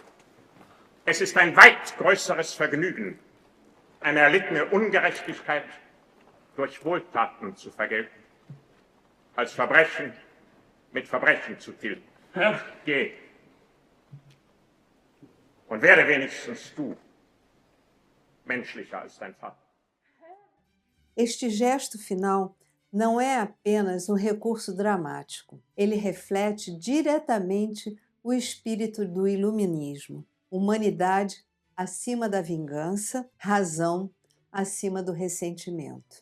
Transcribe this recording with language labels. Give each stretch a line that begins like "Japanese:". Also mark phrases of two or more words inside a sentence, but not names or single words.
German: Es ist ein weit größeres Vergnügen, eine erlittene Ungerechtigkeit durch Wohltaten zu vergelten, als Verbrechen mit Verbrechen zu tilgen. Herr, Geh. Und werde wenigstens du menschlicher als dein Vater.
Portuguese: Este gesto final não é apenas um recurso dramático. Ele reflete diretamente o espírito do iluminismo. Humanidade acima da vingança, razão acima do ressentimento.